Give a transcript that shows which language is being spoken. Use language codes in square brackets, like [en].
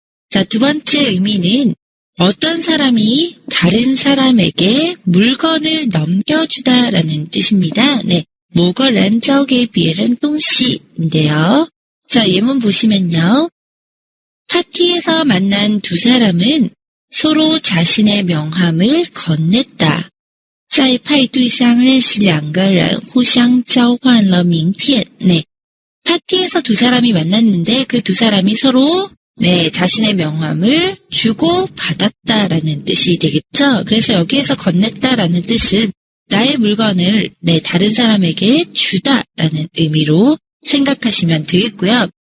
[ko] 자, 두 번째 의미는 어떤 사람이 다른 사람에게 물건을 넘겨주다라는 뜻입니다. 모걸란 저게 비에른 똥시인데요. 자, 예문 보시면요. 파티에서 만난 두 사람은 서로 자신의 명함을 건넸다. [zh] 在派对上认识两个人互相交换了名片. [ko] 파티에서 두 사람이 만났는데 그 두 사람이 서로 자신의 명함을 주고 받았다라는 뜻이 되겠죠. 그래서 여기에서 건넸다라는 뜻은 나의 물건을 다른 사람에게 주다라는 의미로 생각하시면 되겠고요.